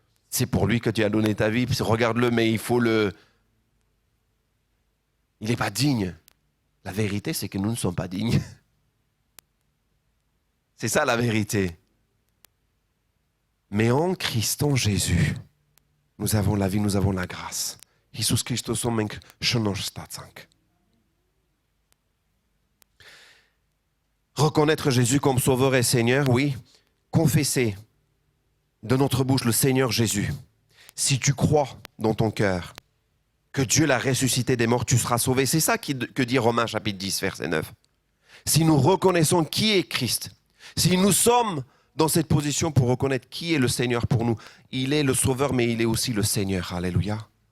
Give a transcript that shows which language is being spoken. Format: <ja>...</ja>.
<fr>C'est pour lui que tu as donné ta vie. Regarde-le, mais il faut le... Il n'est pas digne. La vérité, c'est que nous ne sommes pas dignes. C'est ça la vérité. Mais en Christ, en Jésus, nous avons la vie, nous avons la grâce.</fr> <hy>Iisus Christosul մենք շնորհ ստացանք.</hy> <fr>Reconnaître Jésus comme Sauveur et Seigneur, oui. Confesser de notre bouche le Seigneur Jésus. Si tu crois dans ton cœur que Dieu l'a ressuscité des morts, tu seras sauvé. C'est ça que dit Romains chapitre 10, verset 9. Si nous reconnaissons qui est Christ, si nous sommes dans cette position pour reconnaître qui est le Seigneur pour nous, il est le Sauveur, mais il est aussi le Seigneur. Alléluia.</fr>